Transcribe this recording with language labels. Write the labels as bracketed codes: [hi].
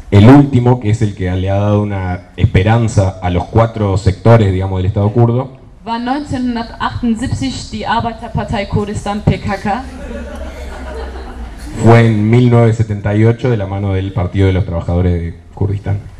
[es] El último, que es el que le ha dado una esperanza a los cuatro sectores, digamos, del Estado kurdo. [de] War 1978 die Arbeiterpartei Kurdistan PKK. [es] Fue en 1978 de la mano del Partido de los Trabajadores de Kurdistán.